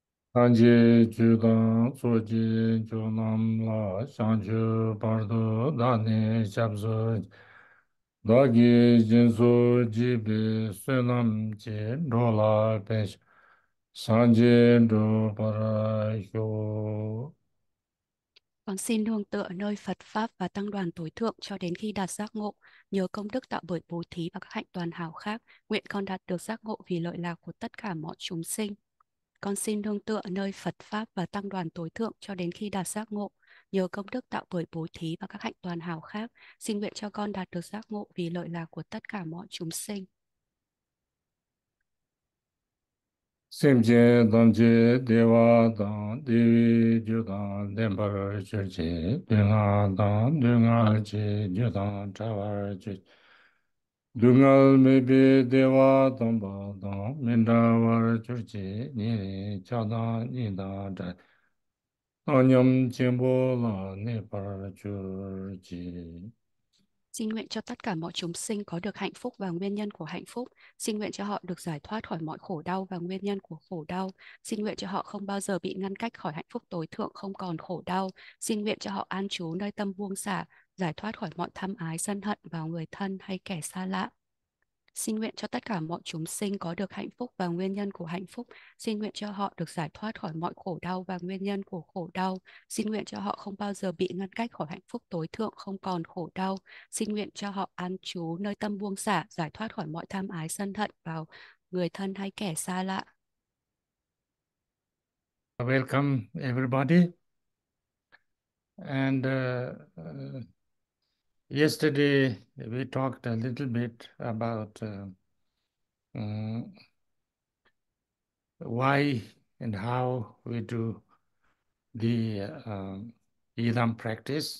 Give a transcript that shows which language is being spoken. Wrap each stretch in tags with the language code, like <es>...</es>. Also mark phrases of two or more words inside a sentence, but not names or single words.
<bo>སངས་རྒྱས་ཆོས་དང་ཚོགས་ཀྱི་མཆོག་རྣམས་ལ། བྱང་ཆུབ་བར་དུ་བདག་ནི་སྐྱབས་སུ་མཆི། བདག་གིས་སྦྱིན་སོགས་བགྱིས་པའི་བསོད་ནམས་ཀྱིས། འགྲོ་ལ་ཕན་ཕྱིར་སངས་རྒྱས་འགྲུབ་པར་ཤོག.</bo> <vi>Con xin nương tựa nơi Phật Pháp và Tăng đoàn tối thượng cho đến khi đạt giác ngộ, nhờ công đức tạo bởi bố thí và các hạnh toàn hảo khác, nguyện con đạt được giác ngộ vì lợi lạc của tất cả mọi chúng sinh. Con xin nương tựa nơi Phật Pháp và Tăng đoàn tối thượng cho đến khi đạt giác ngộ, nhờ công đức tạo bởi bố thí và các hạnh toàn hảo khác, xin nguyện cho con đạt được giác ngộ vì lợi lạc của tất cả mọi chúng sinh.</vi> <bo>སེམས་ཅན་ཐམས་ཅད་བདེ་བ་དང་བདེ་བའི་རྒྱུ་དང་ལྡན་པར་གྱུར་ཅིག སྡུག་བསྔལ་དང་སྡུག་བསྔལ་གྱི་རྒྱུ་དང་བྲལ་བར་གྱུར་ཅིག སྡུག་བསྔལ་མེད་པའི་བདེ་བ་དམ་པ་དང་མི་འབྲལ་བར་གྱུར་ཅིག ཉེ་རིང་ཆགས་སྡང་གཉིས་དང་བྲལ་བའི་བཏང་སྙོམས་ཆེན་པོ་ལ་གནས་པར་གྱུར་ཅིག.</bo> <vi>Xin nguyện cho tất cả mọi chúng sinh có được hạnh phúc và nguyên nhân của hạnh phúc. Xin nguyện cho họ được giải thoát khỏi mọi khổ đau và nguyên nhân của khổ đau. Xin nguyện cho họ không bao giờ bị ngăn cách khỏi hạnh phúc tối thượng, không còn khổ đau. Xin nguyện cho họ an trú nơi tâm buông xả, giải thoát khỏi mọi tham ái sân hận vào người thân hay kẻ xa lạ. Xin nguyện cho tất cả mọi chúng sinh có được hạnh phúc và nguyên nhân của hạnh phúc. Xin nguyện cho họ được giải thoát khỏi mọi khổ đau và nguyên nhân của khổ đau. Xin nguyện cho họ không bao giờ bị ngăn cách khỏi hạnh phúc tối thượng, không còn khổ đau. Xin nguyện cho họ an trú nơi tâm buông xả, giải thoát khỏi mọi tham ái sân hận vào người thân hay kẻ xa lạ.</vi> <en>Welcome everybody. And yesterday we talked a little bit about uh, why and how we do the Idam practice.</en>